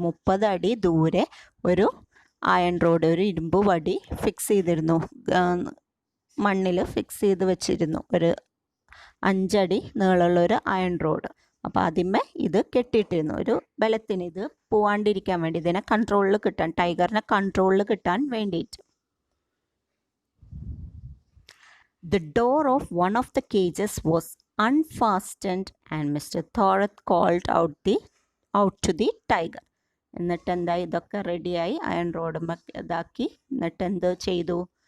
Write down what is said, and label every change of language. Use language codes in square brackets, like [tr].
[ml] 30 അടി ദൂരെ ഒരു അയൺ റോഡ്, ഒരു ഇരുമ്പ് വടി ഫിക്സ് ചെയ്തിരുന്നു, മണ്ണിൽ ഫിക്സ് ചെയ്ത് വെച്ചിരുന്നു, ഒരു 5 അടി നീളമുള്ള ഒരു അയൺ റോഡ്. അപ്പോൾ അതിന്മേ ഇത് കെട്ടിയിട്ടിരുന്നു, ഒരു ബലത്തിന്, ഇത് പോവാണ്ടിരിക്കാൻ വേണ്ടി, ഇതിനെ കൺട്രോളിൽ കിട്ടാൻ, ടൈഗറിനെ കൺട്രോളിൽ കിട്ടാൻ വേണ്ടിയിട്ട്. [en] The door of one of the cages was unfastened and Mr. Thorath called out to the tiger. [ml] എന്നിട്ട് എന്താ, ഇതൊക്കെ റെഡിയായി, അയൺ റോഡ് ഇതാക്കി. എന്നിട്ട് എന്ത് ചെയ്തു?